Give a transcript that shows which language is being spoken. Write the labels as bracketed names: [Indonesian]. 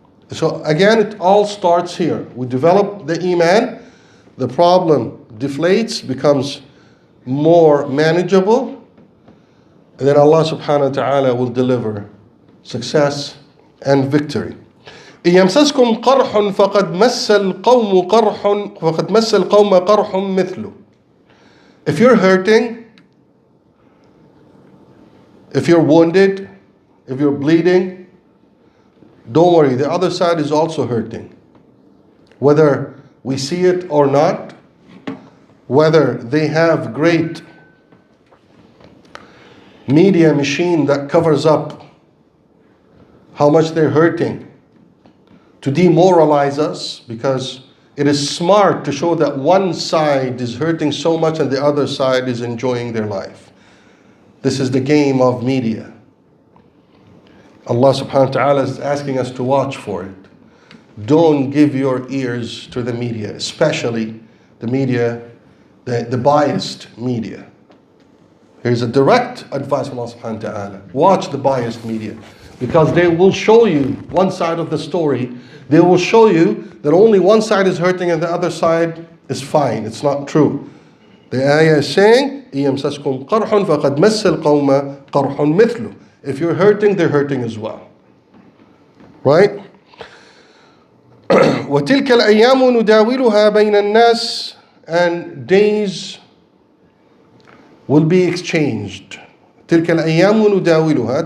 [English] So again, it all starts here. We develop the Iman, the problem deflates, becomes more manageable, and then Allah subhanahu wa ta'ala will deliver success and victory. [Arabic] إن يمسسكم قرح فقد مس القوم قرح مثله. [English] If you're hurting, if you're wounded, if you're bleeding, don't worry, the other side is also hurting. Whether we see it or not, whether they have great media machine that covers up how much they're hurting to demoralize us, because it is smart to show that one side is hurting so much and the other side is enjoying their life. This is the game of media. Allah subhanahu wa ta'ala is asking us to watch for it. Don't give your ears to the media, especially the media, the biased media. Here's a direct advice from Allah subhanahu wa ta'ala. Watch the biased media, because they will show you one side of the story. They will show you that only one side is hurting and the other side is fine. It's not true. The ayah is saying, [Arabic] إِيَمْسَسْكُمْ قَرْحٌ فَقَدْ مَسَّ الْقَوْمَ قَرْحٌ مِثْلُ. [English] If you're hurting, they're hurting as well. [Arabic] Right? وَتِلْكَ الْأَيَّامُ نُدَاوِلُهَا بَيْنَ النَّاسِ. [English] And days will be exchanged. [Arabic] تِلْكَ الْأَيَّامُ نُدَاوِلُهَا.